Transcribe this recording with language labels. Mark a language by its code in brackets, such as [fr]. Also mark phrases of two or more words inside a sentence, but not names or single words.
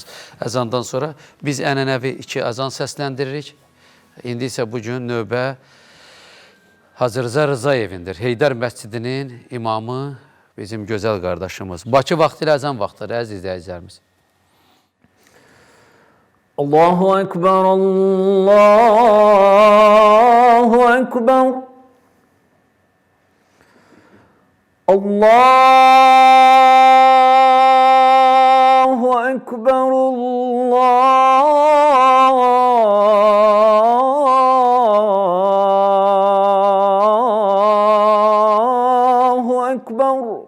[az] Əzandan sonra biz ənənəvi 2 azan səsləndiririk. İndi isə bugün növbə Hacı Rıza Rızayevindir. Heydər məscidinin imamı bizim gözəl qardaşımız. Bakı vaxtı ilə əzan vaxtıdır, əziz izləyicilərimiz. [ar] الله أكبر، الله أكبر. الله أكبر، الله أكبر.